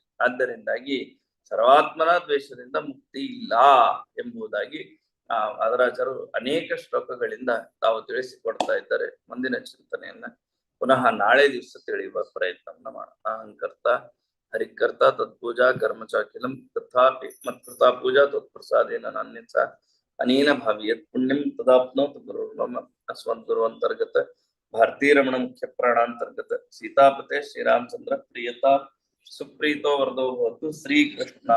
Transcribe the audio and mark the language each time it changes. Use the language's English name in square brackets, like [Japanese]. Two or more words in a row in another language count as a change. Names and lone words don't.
[Kannada] ಆದ್ದರಿಂದಾಗಿ ಸರ್ವಾತ್ಮನ ದ್ವೇಷದಿಂದ ಮುಕ್ತಿ ಇಲ್ಲ ಎಂಬುದಾಗಿ ವಾದರಾಜರು ಅನೇಕ ಶ್ಲೋಕಗಳಿಂದ ತಾವು ತಿಳಿಸಿಕೊಡ್ತಾ ಇದ್ದಾರೆ. ಮುಂದಿನ ಚಿಂತನೆಯನ್ನ ಪುನಃ ನಾಳೆ ದಿವಸ ತಿಳಿಯುವ ಪ್ರಯತ್ನವನ್ನ ಮಾಡೋಣ. [Sanskrit] ಅಹಂಕರ್ತ ಹರಿಕರ್ತ ತತ್ಪೂಜಾ ಕರ್ಮಚಾಕಿಲಂ ತಥಾಪಿ ಮತ್ಕೃತಾ ಪೂಜಾ ತತ್ಪ್ರಸಾದೇನ ನಾನ್ಯಸ ಅನೇನ ಭಾವಿಯತ್ ಪುಣ್ಯಂ ತದಾಪ್ನೋತ್ ಗುರುರ್ಮಮ ಅಸ್ಮದ್ ಗುರುವಂತರ್ಗತ ಭಾರತೀ ರಮಣ ಮುಖ್ಯ ಪ್ರಾಣಾಂತರ್ಗತ ಸೀತಾಪತೆ ಶ್ರೀರಾಮಚಂದ್ರ ಪ್ರಿಯತಾ ಸುಪ್ರೀತೋ ವರದೋ ಭವತು. ಶ್ರೀಕೃಷ್ಣ.